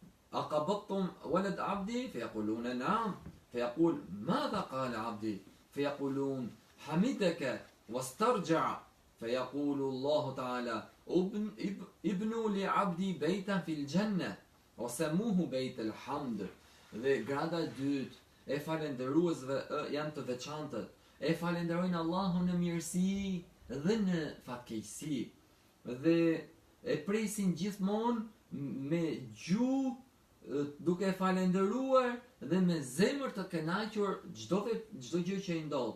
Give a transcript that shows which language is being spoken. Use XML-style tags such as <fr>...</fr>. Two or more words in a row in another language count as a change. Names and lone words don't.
<ar>أقبضتم ولد عبدي فيقولون نعم فيقول ماذا قال عبدي فيقولون حمدك واسترجع فيقول الله تعالى ابنوا لعبدي بيتا في الجنة وسموه بيت الحمد.</ar> <sq>Dhe grada e dytë e falendëruesve janë të veçantët. E falenderojnë Allahun në mirësi dhe në fatkeqësi. Dhe e presin gjithmonë me gjuhë duke falenderuar dhe me zemër të kënaqur çdo gjë që i ndodh.</sq>